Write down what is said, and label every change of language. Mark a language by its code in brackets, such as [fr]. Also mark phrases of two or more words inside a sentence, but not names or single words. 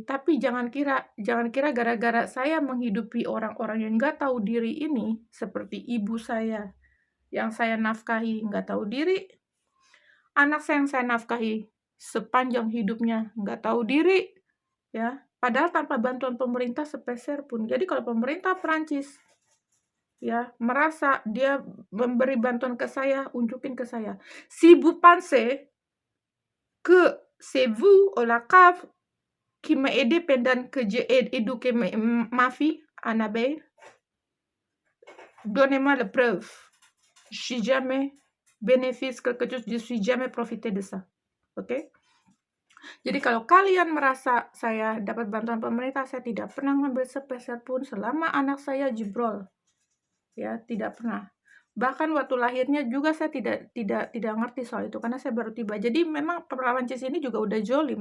[id] Tapi jangan kira gara-gara saya menghidupi orang-orang yang nggak tahu diri ini, seperti ibu saya yang saya nafkahi nggak tahu diri, anak saya yang saya nafkahi sepanjang hidupnya nggak tahu diri, ya. Padahal tanpa bantuan pemerintah sepeser pun. Jadi kalau pemerintah Prancis ya merasa dia memberi bantuan ke saya, unjukin ke saya. [fr] Si vous pensez que c'est vous ou la CAF qui m'a aidé pendant que j'ai éduqué ma fille, Annabelle? Donnez-moi la preuve. Je suis jamais bénéfice quelque chose, je suis jamais profité de ça. [id] Oke? Jadi kalau kalian merasa saya dapat bantuan pemerintah, saya tidak pernah ngambil sepeser pun selama anak saya jebrol. Ya, tidak pernah. Bahkan waktu lahirnya juga saya tidak ngerti soal itu karena saya baru tiba. Jadi memang Prancis ini juga udah jolim.